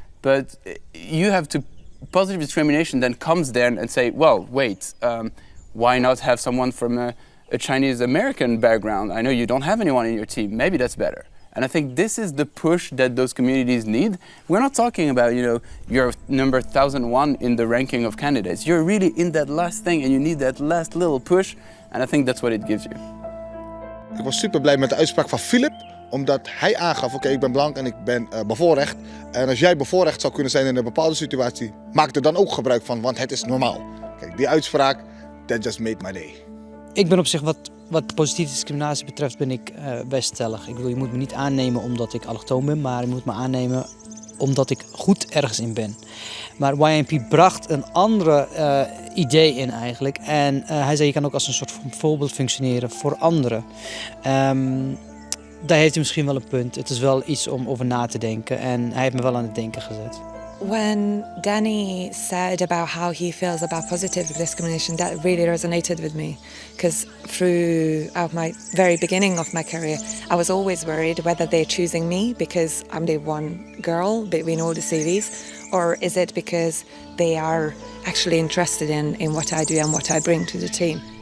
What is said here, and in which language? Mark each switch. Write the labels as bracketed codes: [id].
[en] But you have to, positive discrimination then comes there and say, well, wait, why not have someone from a Chinese American background? I know you don't have anyone in your team, maybe that's better. And I think this is the push that those communities need. We're not talking about, you're number 1001 in the ranking of candidates. You're really in that last thing and you need that last little push. And I think that's what it gives you. [nl] Ik was super blij met de uitspraak van Philip, omdat hij aangaf, oké, ik ben blank en ik ben bevoorrecht. En als jij bevoorrecht zou kunnen zijn in een bepaalde situatie, maak er dan ook gebruik van, want het is normaal. Kijk, die uitspraak, [en] that just made my day. [nl] Ik ben op zich wat positieve discriminatie betreft ben ik best stellig. Ik bedoel, je moet me niet aannemen omdat ik allochtoon ben, maar je moet me aannemen omdat ik goed ergens in ben. Maar YNP bracht een andere idee in eigenlijk. En hij zei, je kan ook als een soort van voorbeeld functioneren voor anderen. Daar heeft hij misschien wel een punt. Het is wel iets om over na te denken. En hij heeft me wel aan het denken gezet. [en] When Danny said about how he feels about positive discrimination, that really resonated with me. Because throughout my very beginning of my career, I was always worried whether they're choosing me because I'm the one girl between all the CVs, or is it because they are actually interested in what I do and what I bring to the team.